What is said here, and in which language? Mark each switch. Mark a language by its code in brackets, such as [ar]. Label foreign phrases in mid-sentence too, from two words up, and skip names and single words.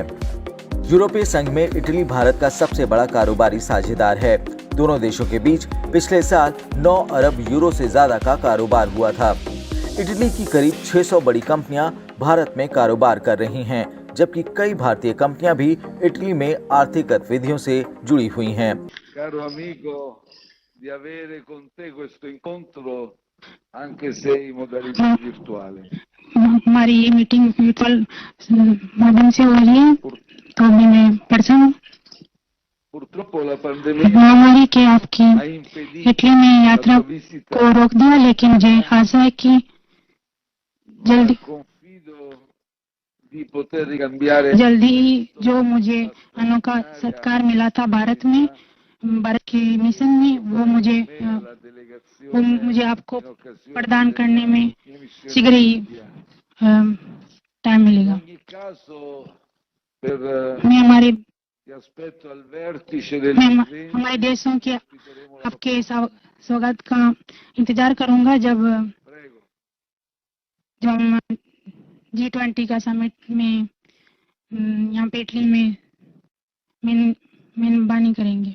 [hi] यूरोपीय संघ में इटली भारत का सबसे बड़ा कारोबारी साझेदार है। दोनों देशों के बीच पिछले साल 9 अरब यूरो से ज्यादा का कारोबार हुआ था। इटली की करीब 600 बड़ी कंपनियां भारत में कारोबार कर रही हैं, जबकि कई भारतीय कंपनियां भी इटली में आर्थिक गतिविधियों से जुड़ी हुई हैं। [it] Caro amico, di avere con te questo incontro anche se in modalità virtuale. [hi] हमारी ये मीटिंग वर्चुअल माध्यम से हो रही है, तो अभी मैं पर्सन [it] Purtroppo la pandemia [hi] महामारी के आपकी [it] ha impedito [hi] इटली में यात्रा [it] la visita. [hi] को रोक दिया, लेकिन मुझे आशा है कि जल्दी [it] Confido di poter ricambiare [hi] ही जो मुझे अनोखा सत्कार मिला था भारत में, भारत के मिशन में, वो [it] la delegazione [hi] आपको [it] in occasione [hi] प्रदान करने में [it] delle missioni [hi] शीघ्र ही [it] italiane. [hi] टाइम मिलेगा। [it] In ogni caso, per [hi] मैं हमारे [it] ti aspetto al vertice del G20. [hi] हमारे देशों के आपके स्वागत का इंतजार करूंगा जब [it] Prego. [hi] हम G20 का समिट में यहाँ पे इटली में मेजबानी करेंगे।